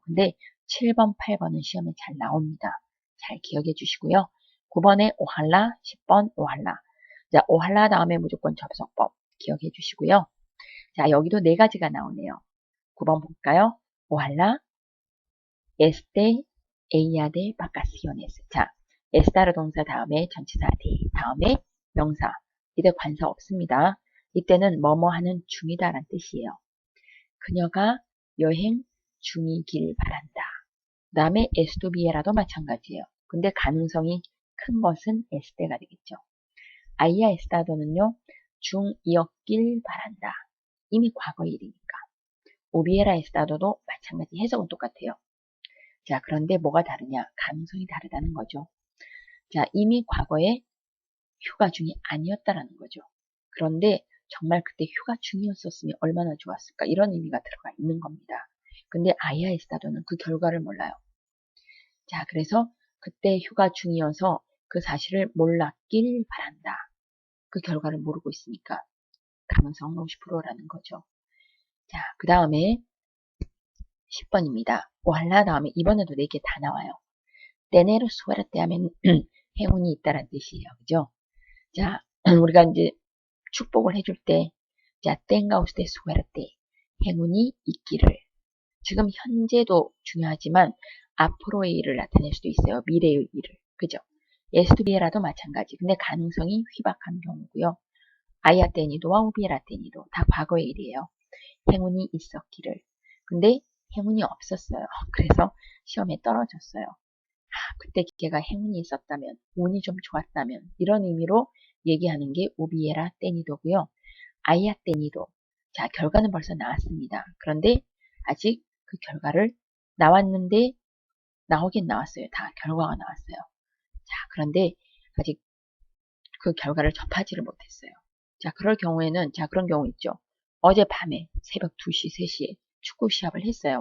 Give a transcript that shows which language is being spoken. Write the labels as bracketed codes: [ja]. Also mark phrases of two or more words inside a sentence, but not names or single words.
[ko] 근데 7번, 8번은 시험에 잘 나옵니다. 잘 기억해 주시고요. 9번에 오할라, 10번 오할라. 자, 오할라 다음에 무조건 접속법 기억해 주시고요. 자, 여기도 네 가지가 나오네요. 9번 볼까요? 오할라, [es] este ella de vacaciones. [ko] 자, estar 동사 다음에 전치사 de 다음에 명사. 이때 관사 없습니다. 이때는 뭐뭐 하는 중이다 라는 뜻이에요. 그녀가 여행 중이길 바란다. 그 다음에 estuviera도 마찬가지예요. 근데 가능성이 큰 것은 este가 되겠죠. [es] haya estado [ko] 는요. 중이었길 바란다. 이미 과거의 일이니까. [es] hubiera estado [ko] 도 마찬가지 해석은 똑같아요. 자, 그런데 뭐가 다르냐? 가능성이 다르다는 거죠. 자, 이미 과거에 휴가 중이 아니었다라는 거죠. 그런데 정말 그때 휴가 중이었었으면 얼마나 좋았을까? 이런 의미가 들어가 있는 겁니다. 근데 [es] haya estado [ko] 는 그 결과를 몰라요. 자, 그래서 그때 휴가 중이어서 그 사실을 몰랐길 바란다. 그 결과를 모르고 있으니까 가능성은 50%라는 거죠. 자, 그 다음에 10번입니다. 오할라 다음에 이번에도 4개 다 나와요. [es] tener suerte [ko] 하면 행운이 있다라는 뜻이에요. 그죠? 자, 우리가 이제 축복을 해줄 때, 자, [es] tenga usted suerte. [ko] 행운이 있기를. 지금 현재도 중요하지만 앞으로의 일을 나타낼 수도 있어요. 미래의 일을. 그죠? estuviera도 마찬가지. 근데 가능성이 희박한 경우고요. [es] haya tenido [ko] 와 [es] hubiera tenido [ko] 다 과거의 일이에요. 행운이 있었기를. 근데 행운이 없었어요. 그래서 시험에 떨어졌어요. 그때 걔가 행운이 있었다면, 운이 좀 좋았다면 이런 의미로 얘기하는 게 [es] hubiera tenido [ko] 고요. [es] haya tenido. [ko] 자, 결과는 벌써 나왔습니다. 그런데 아직 그 결과를 나왔는데 나오긴 나왔어요. 다 결과가 나왔어요. 자, 그런데 아직 그 결과를 접하지를 못했어요. 자, 그럴 경우에는, 자, 그런 경우 있죠. 어젯밤에 새벽 2시, 3시에 축구 시합을 했어요.